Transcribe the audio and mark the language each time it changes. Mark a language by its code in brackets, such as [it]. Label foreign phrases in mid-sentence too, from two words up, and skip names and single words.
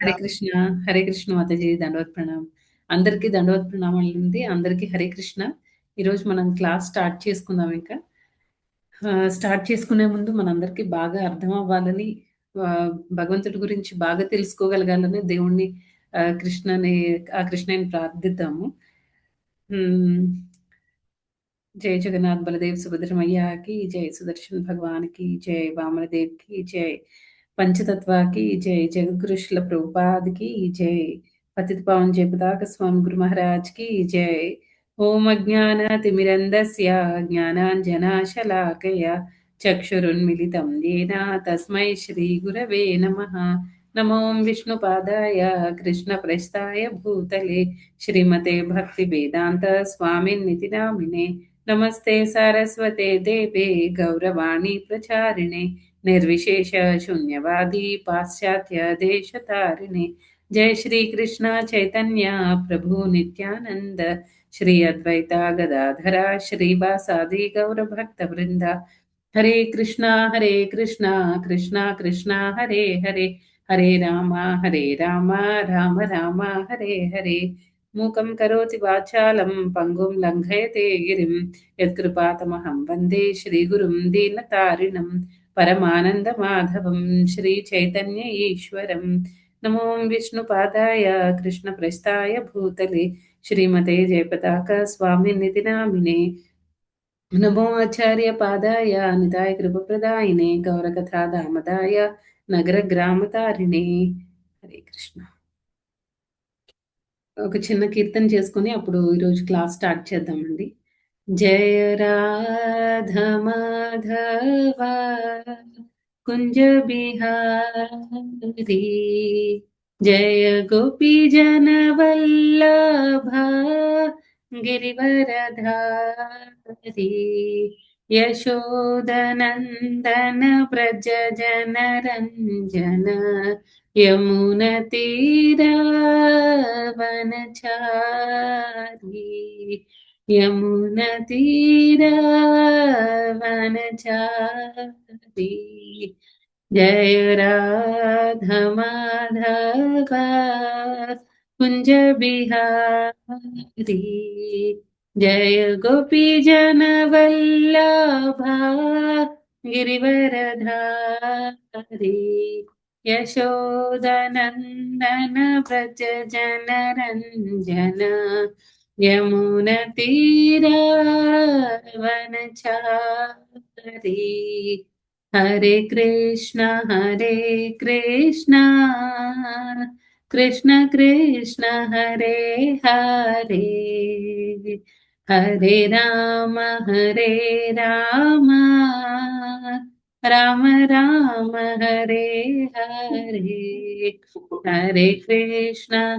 [te] హరే కృష్ణ. హరే కృష్ణ మాతాజీ. దండవత్ ప్రణామ్. అందరికీ దండవత్ ప్రణామాలు ఉంది. అందరికీ హరే కృష్ణ. ఈరోజు మనం [en] class start [te] చేసుకుందాం ఇంకా. స్టార్ట్ చేసుకునే ముందు మనందరికీ బాగా అర్థం అవ్వాలని, భగవంతుడి గురించి బాగా తెలుసుకోగలగాలని దేవుణ్ణి కృష్ణని ప్రార్థిద్దాము. [hi] जय जगन्नाथ बलदेव सुभद्र मैया की जय, सुदर्शन भगवान की जय, वामन देव की जय, पंचतत्व की जय, जगद्गुरु श्रील प्रभुपाद की जय, पतित पावन जय पताका स्वामी गुरु महाराज की जय। [sa] ओम अज्ञानतिमिरन्धस्य ज्ञानाञ्जनशलाकया चक्षुरुन्मिलितं येन तस्मै श्रीगुरवे नमः। नमो विष्णुपादाय कृष्णप्रेष्ठाय भूतले श्रीमते भक्तिवेदान्त स्वामिन्निति नामिने। नमस्ते सारस्वते देवे गौरवाणी प्रचारिणे निर्विशेष शून्यवादी पाश्चात्य देशतारिणे। जय श्री कृष्ण चैतन्य प्रभु नित्यानंद श्री अद्वैता गदाधरा श्रीवासादि गौर भक्त वृंद। हरे कृष्णा कृष्णा कृष्णा हरे हरे, हरे राम राम राम हरे हरे। मूकं करोति वाचालं पङ्गुं लङ्घयते गिरिं यत्कृपातमहं वन्दे श्रीगुरुं दीनतारिणं परमानन्दमाधवं श्रीचैतन्य ईश्वरं। नमो विष्णुपादाय कृष्णप्रेष्ठाय भूतले श्रीमते जयपताका स्वामिनिति नामिने। नमो आचार्यपादाय निताय कृपप्रदायिने गौरकथा दामदाय नगरग्रामतारिणे। हरे कृष्ण। [te] ఒక చిన్న కీర్తన చేసుకుని అప్పుడు ఈరోజు [en] class start [te] చేద్దామండి. [hi] जय राध माधव कुंज बिहारी, जय गोपी जन वल्लभ गिरिवरधारी, यशोदनंदन व्रज जन रंजन यमुनतीरावनचारी, यमुनतीरावनचारी। जय राधा माधव कुंज बिहारी, जय गोपी जन वल्लभा गिरिवरधारी, यशोदनन्दन व्रज जन रञ्जन यमुनतीरावनचारी। [sa] हरे कृष्ण कृष्ण कृष्ण हरे हरे, हरे राम राम राम हरे हरे, हरे कृष्ण